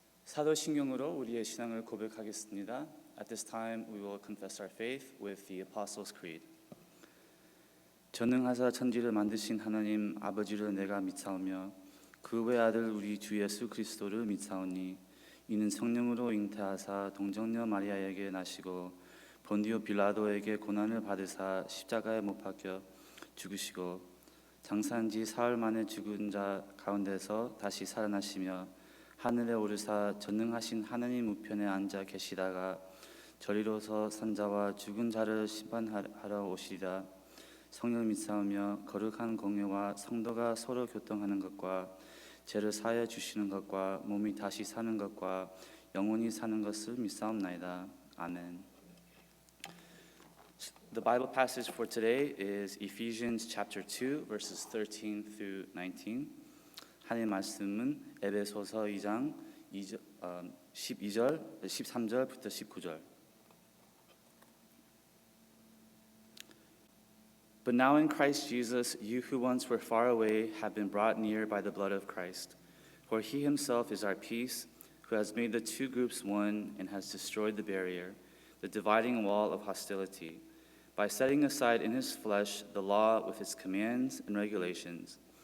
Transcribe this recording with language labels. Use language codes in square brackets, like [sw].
[ko] 사도신경으로 우리의 신앙을 고백하겠습니다. [en] At this time we will confess our faith with the Apostles' Creed. [ko] 전능하사 천지를 만드신 하나님 아버지를 내가 믿사오며 그 외아들 우리 주 예수 그리스도를 믿사오니 이는 성령으로 잉태하사 동정녀 마리아에게 나시고 본디오 빌라도에게 고난을 받으사 십자가에 못 박혀 죽으시고 장사한 지 사흘 만에 죽은 자 가운데서 다시 살아나시며 하늘에 오르사 전능하신 하나님 우편에 앉아 계시다가 저리로서 산자와 죽은 자를 심판하러 오시리라. 성령을 믿사오며 거룩한 공예와 성도가 서로 교통하는 것과 죄를 사하여 주시는 것과 몸이 다시 사는 것과 영원히 사는 것을 믿사옵나이다. 아멘. [en] The Bible passage for today is Ephesians chapter 2 verses 13 through 19. [ko] 하나님의 말씀은 에베소서 2장 12절, 13절부터 19절. [en] But now in Christ Jesus, you who once were far away have been brought near by the blood of Christ. For he himself is our peace, who has made the two groups one and has destroyed the barrier, the dividing wall of hostility, by setting aside in his flesh the law with its commands and regulations.